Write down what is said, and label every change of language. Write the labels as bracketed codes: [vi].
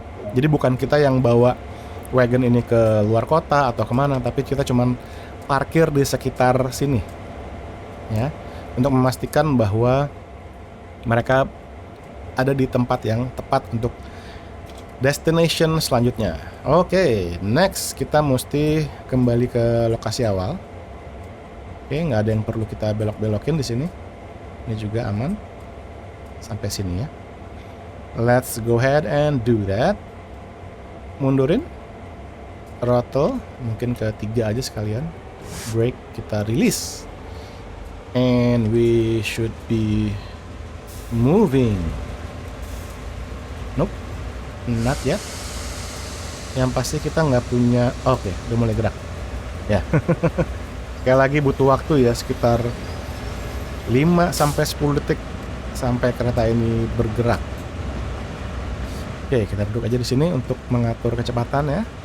[id] Jadi bukan kita yang bawa wagon ini ke luar kota atau kemana, tapi kita cuman parkir di sekitar sini ya, untuk memastikan bahwa mereka ada di tempat yang tepat untuk destination selanjutnya. Oke, next kita mesti kembali ke lokasi awal. Oke, nggak ada yang perlu kita belok-belokin di sini. Ini juga aman sampai sini ya. [en] Let's go ahead and do that. [id] Mundurin throttle mungkin ke 3 aja sekalian. [en] Brake kita release, and we should be moving. Nope, not yet. [id] Yang pasti kita nggak punya. Oke, udah mulai gerak ya. Sekali lagi butuh waktu ya, sekitar 5-10 detik sampai kereta ini bergerak. Oke, kita duduk aja di sini untuk mengatur kecepatan ya.